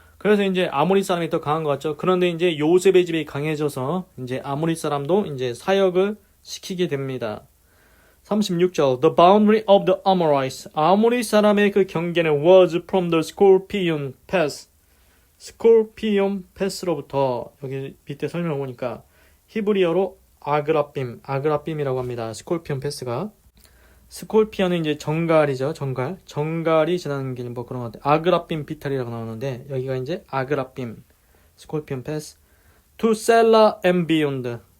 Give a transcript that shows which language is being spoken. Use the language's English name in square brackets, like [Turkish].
[Korean] 그래서 이제 아모리 사람이 더 강한 것 같죠. 그런데 이제 요셉의 집이 강해져서 이제 아모리 사람도 이제 사역을 시키게 됩니다. [English] 36절 The boundary of the Amorites. [Korean] 아모리 사람의 그 경계는 [English] was from the Scorpion Pass. [Korean] 스콜피온 패스로부터 여기 밑에 설명을 보니까 히브리어로 아그라빔이라고 합니다. 스콜피온 패스가. 스콜피온은 이제 정갈이죠. 정갈이 지나는 길 뭐 그런 것 같아요. 아그라빔 비탈이라고 나오는데 여기가 이제 아그라빔 스콜피온 패스 to 셀라 and beyond.